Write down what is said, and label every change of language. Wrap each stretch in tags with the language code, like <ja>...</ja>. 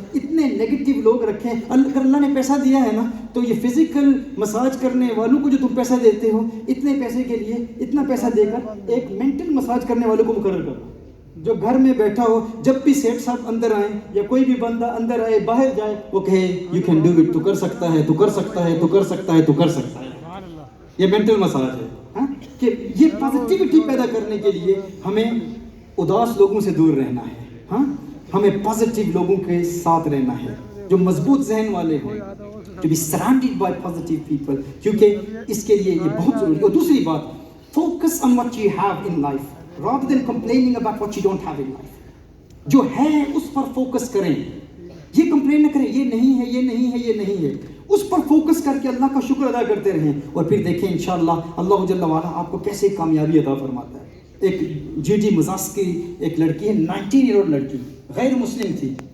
<ur>اتنے نیگیٹو لوگ رکھے ہیں. اگر اللہ نے پیسہ دیا ہے نا, تو یہ فزیکل مساج کرنے والوں کو جو تم پیسہ دیتے ہو, اتنے پیسے کے لیے اتنا پیسہ دے کر ایک مینٹل مساج کرنے والوں کو مقرر کرو, جو گھر میں بیٹھا ہو, جب بھی سیٹ صاحب اندر آئیں یا کوئی بھی بندہ اندر آئے باہر جائے, وہ کہے</ur> <en>you can do it,</en> <ur>تو کر سکتا ہے, تو کر سکتا ہے, تو کر سکتا ہے, تو کر سکتا ہے. یہ مینٹل مساج ہے. ہاں کہ یہ پازیٹیوٹی پیدا کرنے کے لیے ہمیں اداس لوگوں سے دور رہنا ہے. ہاں ہمیں پازیٹیو لوگوں کے ساتھ رہنا ہے, جو مضبوط ذہن والے ہیں,</ur> <en>to be surrounded by positive people,</en> <ur>کیونکہ اس کے لیے یہ بہت ضروری ہے. اور دوسری بات,</ur> <en>focus on what you have in life rather than complaining about what you don't have in life.</en> <ur>جو ہے اس پر فوکس کریں, یہ کمپلین نہ کریں یہ نہیں ہے, یہ نہیں ہے, یہ نہیں ہے. اس پر فوکس کر کے اللہ کا شکر ادا کرتے رہیں, اور پھر دیکھیں انشاءاللہ اللہ جل وعلا آپ کو کیسے کامیابی عطا فرماتا ہے. ایک جی ڈی مزاس کی ایک لڑکی ہے, 19 ایئر اولڈ لڑکی, غیر مسلم تھی.</ur>